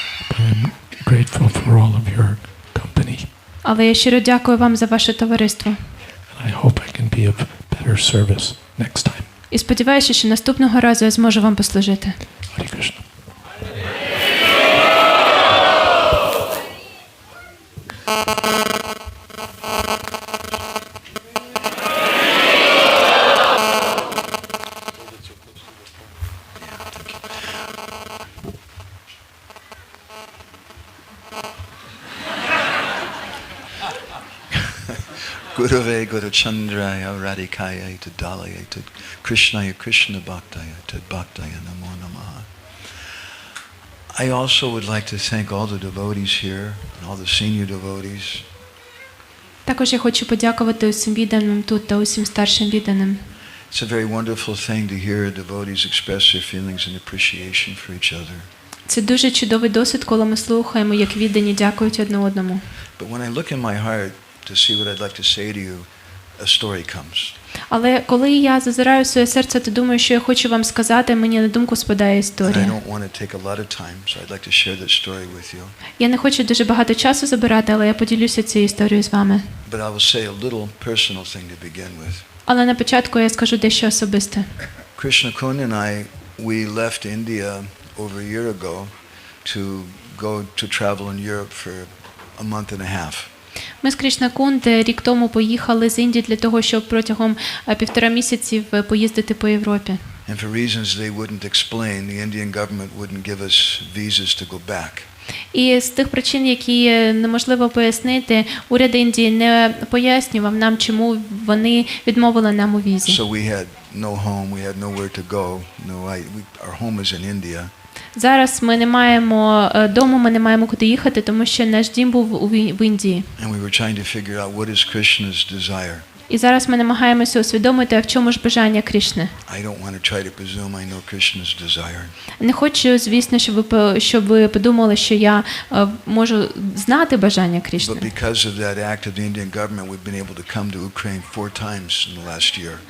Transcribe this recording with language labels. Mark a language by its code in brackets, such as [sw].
[en] But I'm grateful for all of your company. [uk] Але я щиро дякую вам за ваше товариство. [en] And I hope I can be of better service next time. [uk] І сподіваюся, що наступного разу я зможу вам послужити. [en] Hare Krishna. [sa] Gurave Guru Chandraya Radhikaya Tadalaya Tad Krishnaya Krishna Bhaktaya Tad Bhaktaya Namo Namaha. [en] I also would like to thank all the devotees here and all the senior devotees. [uk] Також я хочу подякувати усім відданим тут та усім старшим відданим. [en] It's a very wonderful thing to hear devotees express their feelings and appreciation for each other. [uk] Це дуже чудовий досвід, коли ми слухаємо, як віддані дякують одне одному. [en] But when I look in my heart to see what I'd like to say to you, a story comes. [uk] Але коли я зазираю в своє серце, то думаю, що я хочу вам сказати, мені на думку спадає [en] I [uk] історія. [en] don't want to take a lot of time, so I'd like to share that story with you. [uk] Я не хочу дуже багато часу забирати, але я поділюся цією історією з вами. [en] But I will say a little personal thing to begin with. [uk] Але на початку я скажу дещо особисте. [en] Krishna Kun and I, we left India over a year ago to go to travel in Europe for a month and a half. [uk] Ми з Кришна Кунд рік тому поїхали з Індії для того, щоб протягом 1,5 місяців поїздити по Європі. [en] And for reasons they wouldn't explain, the Indian government wouldn't give us visas to go back. [uk] І з тих причин, які неможливо пояснити, уряд Індії не пояснював нам, чому вони відмовили нам у візі. [en] So we had no home, we had nowhere to go. Our home is in India. [uk] Зараз ми не маємо дому, ми не маємо куди їхати, тому що наш дім був в Індії. [en] And we were trying to figure out what is Krishna's desire. [uk] І зараз ми намагаємося усвідомити, а в чому ж бажання Кришни. [en] I don't want to try to presume I know Krishna's desire. [uk] Не хочу, звісно, щоб ви подумали, що я можу знати бажання Кришни. [en] But because of that act of the Indian government, we've been able to come to Ukraine 4 times in the last year.